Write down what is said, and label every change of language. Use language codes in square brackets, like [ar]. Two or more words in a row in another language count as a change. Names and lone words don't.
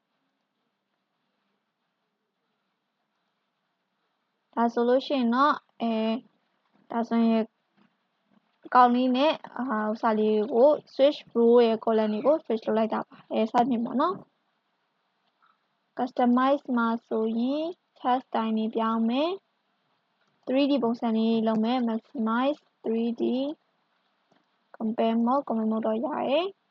[my] ဒါဆိုလို့ရှိရင်တော့ဒါဆိုရင်ကောင်းလေးနဲ့ဥစားလေးကို [en] switch row [my] ရဲ့ column တွေကို switch လုပ်လိုက်တာပါစသဖြင့်ပေါ့နော် customize မှာဆိုရင် [en] chart style [my] နေပြောင်းမယ် 3D ပုံစံလေးလုပ်မယ် [en] maximize 3D compare mode [my] တော့ရတယ်